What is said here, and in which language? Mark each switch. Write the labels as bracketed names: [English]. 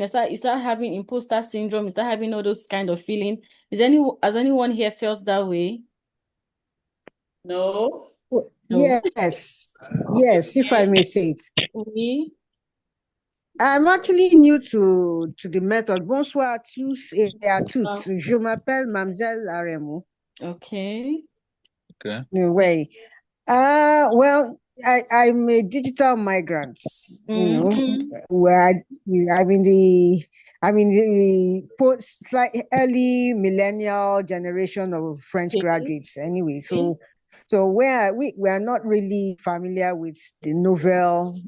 [English] You start having imposter syndrome. You start having all those kind of feeling. Has anyone here felt that way? No? No. Yes, if I may say it. [French] Oui. [English] I'm actually new to the method. [French] Bonsoir à tous et à toutes. Je m'appelle Mamzelle Aremu. [English] Okay. Okay. Anyway, well, I'm a digital migrant. Mm-hmm. Where I'm in the post like early millennial generation of French Okay. graduates. Anyway, so where we are not really familiar with the novel.